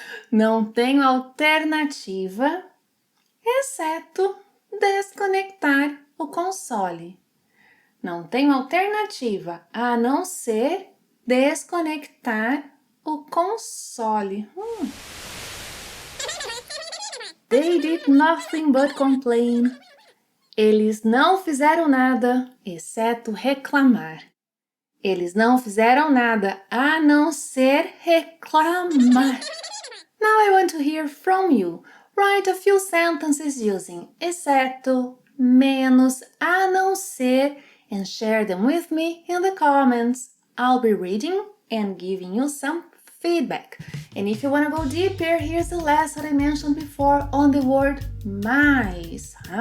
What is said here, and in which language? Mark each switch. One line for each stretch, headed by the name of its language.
Portuguese: Não tenho alternativa, exceto desconectar o console. Não tenho alternativa a não ser desconectar o console.
English: They did nothing but complain.
Portuguese: Eles não fizeram nada, exceto reclamar. Eles não fizeram nada a não ser reclamar.
English: Now I want to hear from you. Write a few sentences using exceto, menos, a não ser, and share them with me in the comments. I'll be reading and giving you some feedback. And if you want to go deeper, here's the lesson I mentioned before on the word MAIS.